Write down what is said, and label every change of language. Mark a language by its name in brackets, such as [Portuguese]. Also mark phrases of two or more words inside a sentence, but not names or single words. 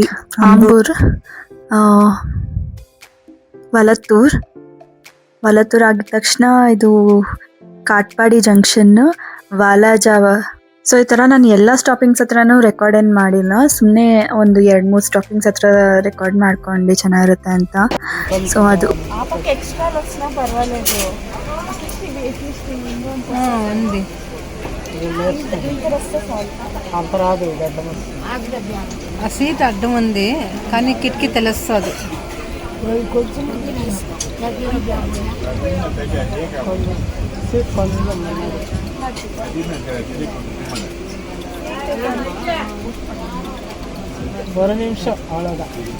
[Kannada] ಆಂಬೂರ್, ವಲತ್ತೂರ್ ಆಗಿದ ತಕ್ಷಣ ಇದು ಕಾಟ್ಪಾಡಿ ಜಂಕ್ಷನ್, ವಾಲಾಜಾವ. ಸೊ ಈ ಥರ ನಾನು ಎಲ್ಲ ಸ್ಟಾಪಿಂಗ್ಸ್ ಹತ್ರನೂ ರೆಕಾರ್ಡ್ ಏನು ಮಾಡಿಲ್ಲ. ಸುಮ್ಮನೆ ಒಂದು 2-3 ಸ್ಟಾಪಿಂಗ್ಸ್ ಹತ್ರ ರೆಕಾರ್ಡ್ ಮಾಡ್ಕೊಂಡು ಚೆನ್ನಾಗಿರುತ್ತೆ ಅಂತ. ಸೊ ಅದು [Telugu] సీట్ అడ్డం ఉంది కానీ కిటికీ తెలుస్తుంది. [Tamil] ஒரு நிமிஷம் அவ்வளோதான்.